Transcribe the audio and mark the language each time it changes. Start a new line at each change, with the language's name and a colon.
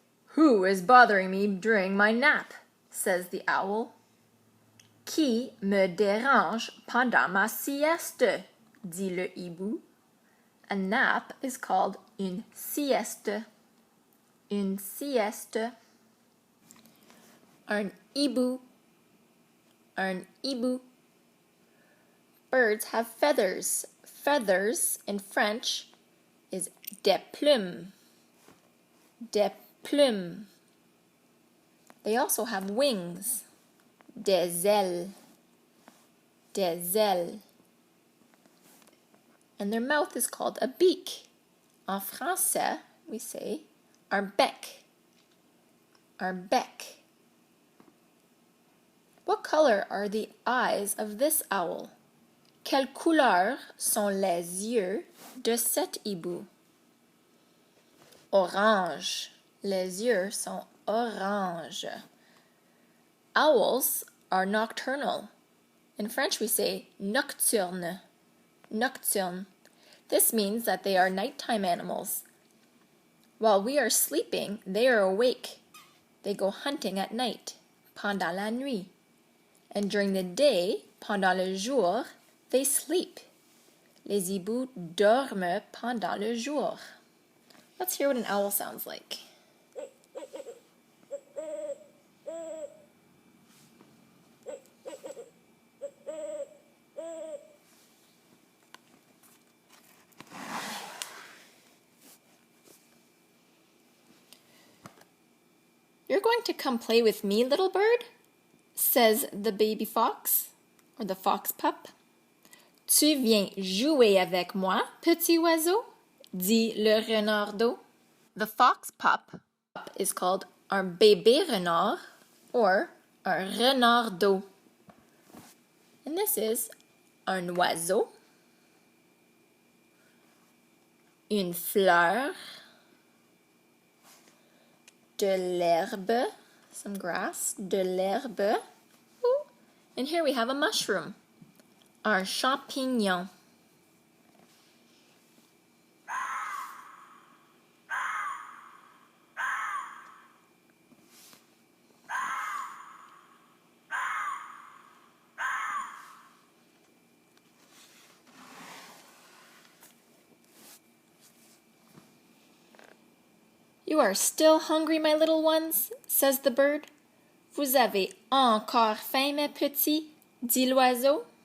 English: Who is bothering me during my nap? Says the owl.
French: Qui me dérange pendant ma sieste? Dit le hibou.
English: A nap is called
French: une sieste. Une sieste. Un hibou. Un hibou.
English: Birds have feathers. Feathers in French is des plumes.
French: Des plumes.
English: They also have wings.
French: Des ailes. Des ailes.
English: And their mouth is called a beak.
French: En français,
English: we say
French: un bec. Un bec.
English: What color are the eyes of this owl?
French: Quelle couleur sont les yeux de cet hibou? Orange. Les yeux sont orange.
English: Owls are nocturnal. In French we say nocturne. Nocturne. This means that they are nighttime animals. While we are sleeping, they are awake. They go hunting at night,
French: pendant la nuit.
English: And during the day,
French: pendant le jour,
English: they sleep.
French: Les hiboux dorment pendant le jour.
English: Let's hear what an owl sounds like. You're going to come play with me, little bird, says the baby fox, or the fox pup.
French: Tu viens jouer avec moi, petit oiseau, dit le renardeau.
English: The fox pup is called
French: un bébé renard
English: or un renardeau. And this is
French: un oiseau, une fleur, de l'herbe,
English: some grass,
French: de l'herbe.
English: And here we have a mushroom, un champignon. You are still hungry, my little ones, says the bird.
French: Vous avez encore faim, mes petits, dit l'oiseau.